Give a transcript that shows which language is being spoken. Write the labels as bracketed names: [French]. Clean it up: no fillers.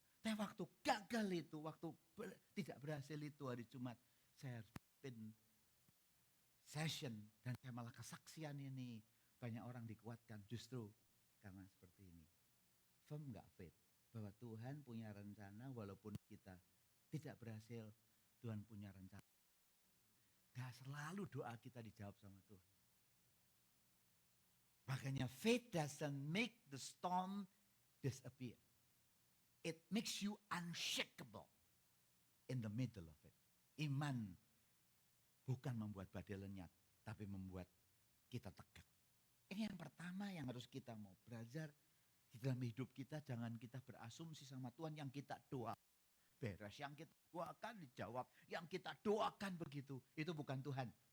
[Indonesian] Tapi waktu gagal itu, waktu tidak berhasil itu hari Jumat, saya harus pimpin session dan saya malah kesaksian ini banyak orang dikuatkan justru karena seperti ini. Firm nggak faith bahwa Tuhan punya rencana walaupun kita tidak berhasil, Tuhan punya rencana. Gak selalu doa kita dijawab sama Tuhan. Makanya [English] faith doesn't make the storm disappear. It makes you unshakable in the middle of it. [Indonesian] Iman bukan membuat badai lenyap, tapi membuat kita tegak. Ini yang pertama yang harus kita mau belajar di dalam hidup kita. Jangan kita berasumsi sama Tuhan yang kita doa beres, yang kita doakan dijawab, yang kita doakan begitu. Itu bukan Tuhan.